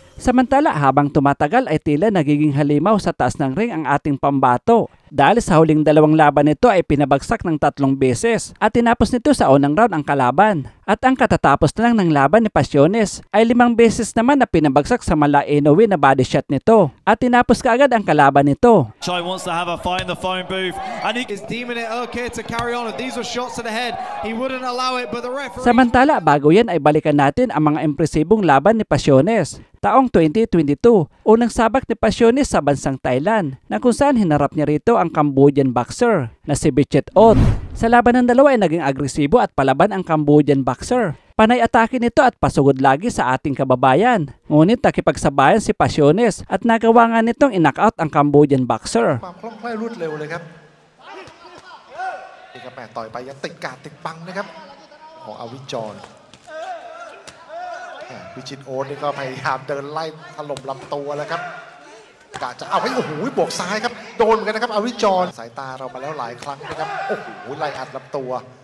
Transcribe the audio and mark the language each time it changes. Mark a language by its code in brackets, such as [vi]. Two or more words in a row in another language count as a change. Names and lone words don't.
[tl] Samantala habang tumatagal ay tila nagiging halimaw sa taas ng ring ang ating pambato dahil sa huling dalawang laban nito ay pinabagsak ng 3 beses at tinapos nito sa unang round ang kalaban. At ang katatapos na lang ng laban ni Pasiones ay 5 beses naman na pinabagsak sa Malaenowi na body shot nito at tinapos kaagad ang kalaban nito. [en] Chai wants to have a fight in the phone booth, and he Is deeming it okay to carry on. If these were shots to the head, he wouldn't allow it, but the referee... [tl] Samantala bago yan ay balikan natin ang mga impresibong laban ni Pasiones. Taong 2022, unang sabak ni Pasiones sa bansang Thailand na kung saan hinarap niya rito ang Cambodian boxer na si Vichit Ot. Sa laban ng dalawa ay naging agresibo at palaban ang Cambodian boxer. Panay atake nito at pasugod lagi sa ating kababayan. Ngunit nakipagsabayan si Pasiones at nagawa nga nitong in-knockout ang Cambodian boxer. [th] ความคล่องแคล่วรวดเร็วเลยครับนี่ครับแม่ต่อยไปยังติดกาดติดบังนะครับของอวิจรวิชิตโอ๊ตนี่ก็พยายามเดินไล่ถล่มลำตัวแล้วครับกะจะเอาให้โอ้โหบวกซ้ายครับโดนเหมือนกันนะครับอวิจรสายตาเรามาแล้วหลายครั้งนะครับโอ้โหไล่อัดลำตัว